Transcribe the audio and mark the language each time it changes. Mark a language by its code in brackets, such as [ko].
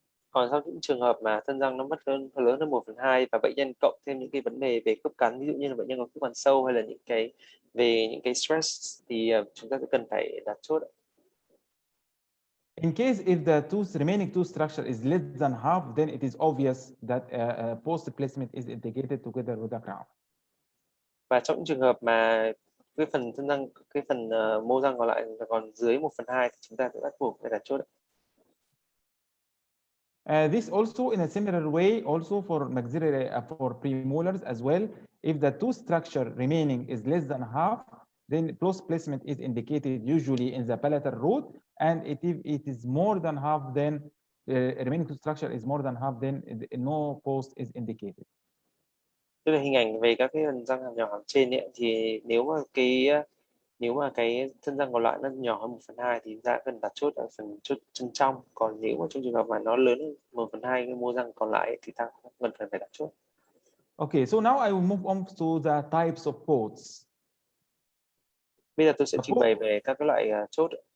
[vi] Còn trong những trường hợp mà thân răng nó mất lớn hơn 1/2 và bệnh nhân cộng thêm những cái vấn đề về khớp cắn, ví dụ như là bệnh nhân có khớp cắn sâu hay là những cái stress thì chúng ta sẽ cần phải đặt chốt. [en] In case if the remaining tooth structure is less than half, then it is obvious that post placement is indicated together with the crown. [vi] Và trong những trường hợp mà cái phần thân răng, cái phần mô răng còn lại còn dưới 1/2 thì chúng ta sẽ bắt buộc phải đặt chốt. [en] This also in a similar way also for maxillary for premolars as well. If the tooth structure remaining is less than half, then post placement is indicated usually in the palatal root, and if it is more than half, then remaining tooth structure is more than half, then no post is indicated. [vi] Tức là hình ảnh về các cái phần răng hàm nhỏ hàm trên ấy, thì nếu mà cái thân răng còn lại nó nhỏ hơn 1/2 thì ta cần đặt chốt ở phần chốt chân trong. Còn nếu mà trong trường hợp mà nó lớn hơn 1/2 cái mô răng còn lại thì ta không cần phải đặt chốt. [en] Okay, so now I will move on to the types of posts. [vi] Bây giờ tôi sẽ trình bày về các cái loại chốt.